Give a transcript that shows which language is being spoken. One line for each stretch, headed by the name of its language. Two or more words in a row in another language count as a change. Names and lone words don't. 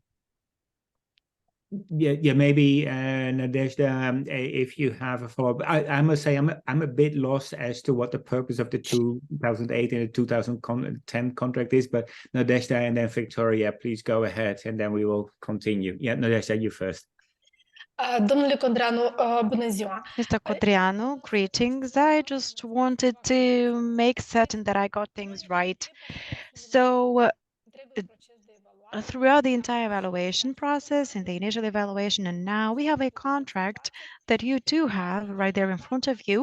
English: Yeah, maybe Nadezhda, if you have a follow-up. I must say I'm a bit lost as to what the purpose of the 2008 and the 2010 contract is, but Nadezhda and then Victoria, please go ahead, and then we will continue. Yeah, Nadezhda, you first.
Romanian: Domnule Codreanu, bună ziua.
English: Mr. Codreanu, greetings. I just wanted to make certain that I got things right. So, throughout the entire evaluation process, in the initial evaluation and now, we have a contract that you do have right there in front of you.